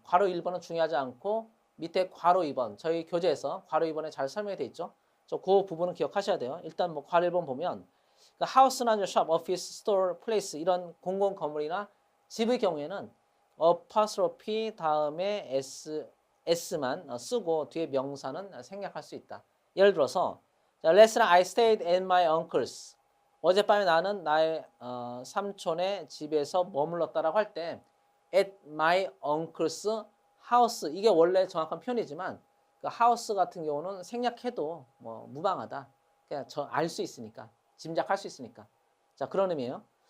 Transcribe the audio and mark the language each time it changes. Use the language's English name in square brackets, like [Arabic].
[Korean] 괄호 1번은 중요하지 않고 밑에 괄호 2번 저희 교재에서 괄호 2번에 잘 설명이 돼 있죠. 그 부분은 기억하셔야 돼요. 일단 뭐 괄호 1번 보면 하우스나 샵, 오피스, 스토어, 플레이스 이런 공공 건물이나 집의 경우에는 apostrophe 다음에 s만 쓰고 뒤에 명사는 생략할 수 있다. [English] 예를 들어서 Last night I stayed at my uncle's. [Korean] 어젯밤에 나는 나의 삼촌의 집에서 머물렀다라고 할 때 at my uncle's house 이게 원래 정확한 표현이지만 그 house 같은 경우는 생략해도 뭐 무방하다. 그냥 알 수 있으니까 짐작할 수 있으니까. 자, 그런 의미예요.